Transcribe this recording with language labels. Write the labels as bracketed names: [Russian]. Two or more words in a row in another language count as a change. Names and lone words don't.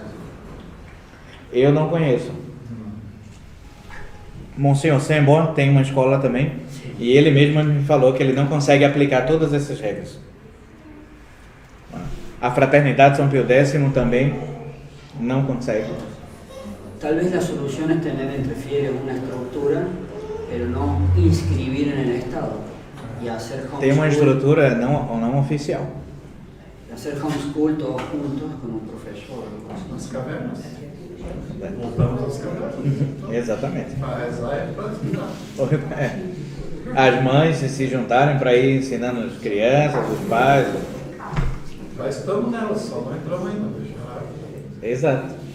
[Portuguese] Eu não conheço. Monsenhor Sembo tem uma escola também, e ele mesmo me falou que ele não consegue aplicar todas essas regras. A Fraternidade São Pio X também não consegue. [Spanish] Tal vez la solución es tener entre fieles una estructura, pero no inscribir en el Estado y hacer homeschool. [Portuguese] Tem uma estrutura não oficial. [Spanish] Hacer homeschool todos juntos con un profesor. [Portuguese] Nas cavernas. Voltamos às cavernas. Exatamente. Para rezar é para estudar. As mães se juntarem para ir ensinando as crianças, os pais. Já estamos nelas, só não entramos ainda. Exato.